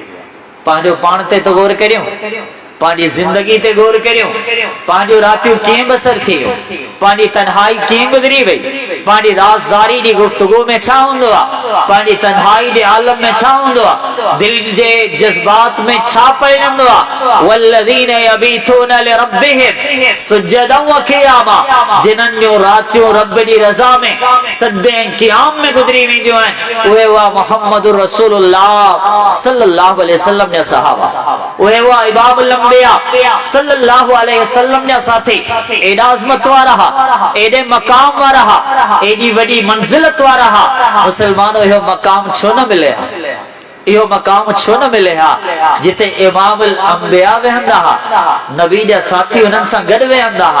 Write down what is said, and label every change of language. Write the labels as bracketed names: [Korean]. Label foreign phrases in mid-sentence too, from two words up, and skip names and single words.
[Sindhi] पंहिंजो पाण ते तो गौर करियूं, पंहिंजी ज़िंदगी ते गौर करियूं, पंहिंजो रातियूं कीअं बसर थियूं, पंहिंजी तन्हाई कीअं गुज़री वई, पंहिंजी राज़दारी जी गुफ्तगू में छा हूंदो आहे, पंहिंजी तन्हाई जे आलम में छा हूंदो आहे, दिल जे जज़्बात में छा परिणमंदो आहे। [Arabic] والذين يبيتون لربهم سجدا وقياما, [Sindhi] जिन्हनि जो रातियूं रब जी रज़ा में सजदे ऐं क़ियाम में गुज़री वेंदियूं आहिनि, उहे हुआ [Arabic] محمد رسول الله صلى الله عليه وسلم [Sindhi] जा सहाबा, उहे हुआ [Arabic] إمام الأنبياء صلى الله عليه وسلم [Sindhi] जा साथी। एॾा अज़मत वारा हा, एॾे मक़ाम वारा हा, एॾी वॾी मंज़िलत वारा हा। मुसलमानो इहो मक़ाम छो न मिले हा, इहो मक़ाम छो न मिले हा, जिते [Arabic] إمام الأنبياء [Sindhi] वेहंदा हा, नबी जा साथी उन्हनि सां गॾु वेहंदा हा।